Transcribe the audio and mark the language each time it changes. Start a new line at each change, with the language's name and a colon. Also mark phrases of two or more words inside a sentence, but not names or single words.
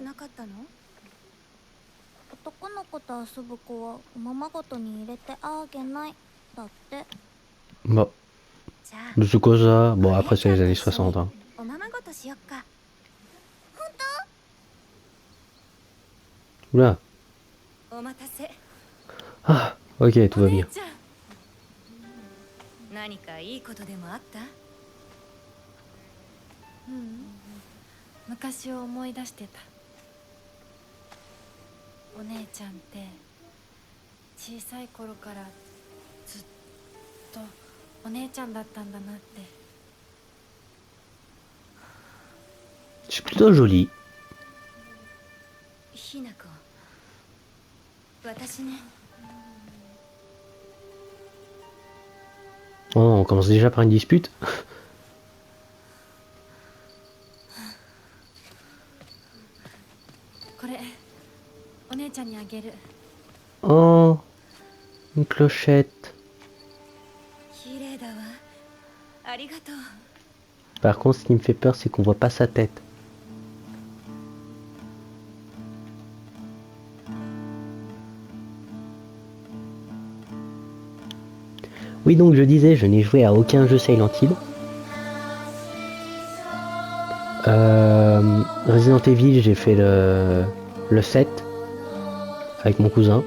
French: Bon, c'est quoi ça? Bon, après c'est les années 60. Hein. Oula. Ah, ok, tout va bien.
Japanese: 何かいいことでもあった？昔を思い出してた。お姉ちゃんって小さい頃からずっとお姉ちゃんだったんだなって。
French: C'est plutôt joli.
Japanese: ひな子、私ね。
French: Oh, on commence déjà par une dispute.
Japanese: これお姉ちゃんにあげる。
French: Oh, une clochette.
Japanese: 綺麗だわ。ありがとう。
French: Par contre, ce qui me fait peur, c'est qu'on voit pas sa tête. Oui, donc je disais, je n'ai joué à aucun jeu Silent Hill. Resident Evil, j'ai fait le 7 avec mon cousin.